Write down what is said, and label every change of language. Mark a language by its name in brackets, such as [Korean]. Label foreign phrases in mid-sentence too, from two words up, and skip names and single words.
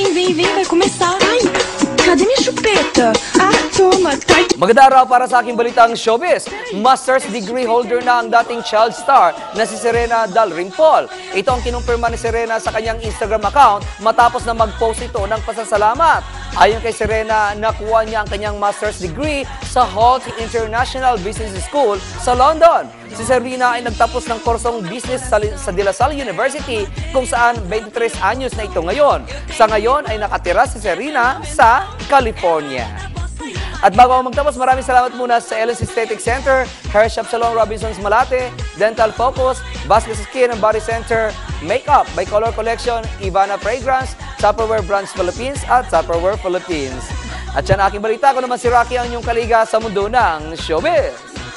[Portuguese] vem, vai começar. Ai, cadê minha chupeta? Ah, toma, tá. [Filipino] Magandang araw para sa aking balitang showbiz. [English] Master's degree holder [Filipino] na ang dating child star na si Serena Dalrymple. Ito ang kinumpirma ni Serena sa kanyang Instagram account matapos na mag-post ito ng pasasalamat. Ayon kay Serena, nakuha niya ang kanyang [English] master's degree [Filipino] sa Holt International Business School sa London. Si Serena ay nagtapos ng kursong business sa De La Salle University kung saan 23 anyos na ito ngayon. Sa ngayon ay nakatira si Serena sa California. At bago ako magtapos, maraming salamat muna sa LS Aesthetic Center, Hair Shop Salon Robinsons Malate, Dental Focus, Vasquez Skin and Body Center, Makeup by Color Collection, Ivana Fragrance, Tupperware Brands Philippines at Tupperware Philippines. At yan aking balita, ko naman si Rocky ang inyong kaliga sa mundo ng showbiz.